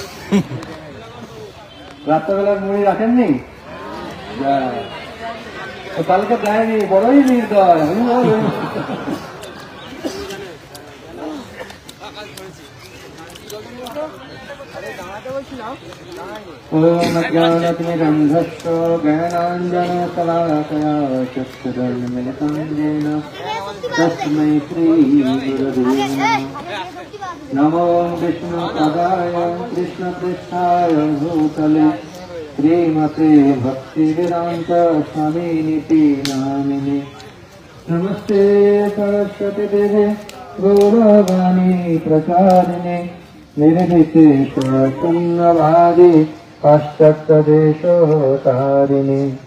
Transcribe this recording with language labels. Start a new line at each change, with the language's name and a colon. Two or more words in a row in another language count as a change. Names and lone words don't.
Bangla: রাত্রেবেলার মুড়ি রাখেননি? যা, তো কালকে দেয়নি, বড়ই নির্দয়।
Sanskrit: ওম অজ্ঞানতিমিরন্ধস্য জ্ঞানাঞ্জনশলাকয়া চক্ষুरुन्मिलितं येन तस्मै श्रीगुरवे नमः। नमो विष्णुपदाय कृष्णपृष्ठाय भूतले श्रीमते भक्तिवेदान्त स्वामिनिति नामिने। नमस्ते सरस्वती देवे गौरवाणी प्रचारिणे निर्विशेष शून्यवादी पाश्चात्यदेशोतारिणे।